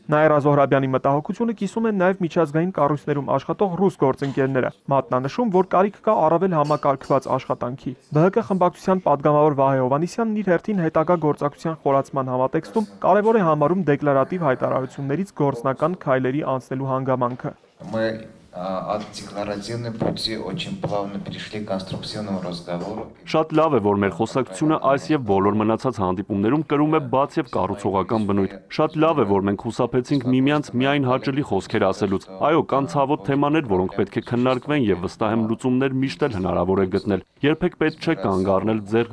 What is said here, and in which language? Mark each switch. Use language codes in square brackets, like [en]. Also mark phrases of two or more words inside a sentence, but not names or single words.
[hy] Նաիրա Զոհրաբյանի մտահոգությունը կիսում են նաև միջազգային կառույցներում աշխատող ռուս գործընկերները, մատնանշում, որ կարիք կա առավել համակարգված աշխատանքի։ ԲՀԿ խմբակցության падգամավոր Վահե Հովհաննիսյանն իր հերթին հետագա գործակցության խորացման համատեքստում կարևոր է համարում դեկլարատիվ հայտարարություններից գործնական քայլերի անցնելու հանգամանքը։ [ru] От декларативной пути очень плавно перешли к конструктивному разговору. [hy] Շատ լավ է, որ մեր խոսակցությունը այս եւ բոլոր մնացած հանդիպումներում կրում է բաց եւ կառուցողական բնույթ։ Շատ լավ է, որ մենք խուսափեցինք միմյանց միայն հաճելի խոսքեր ասելուց։ Այո, կան ցավոտ թեմաներ, որոնք պետք է քննարկվեն եւ վստահ եմ լուծումներ միշտ էլ հնարավոր է գտնել։ Երբեք պետք չէ կանգ առնել ձեռք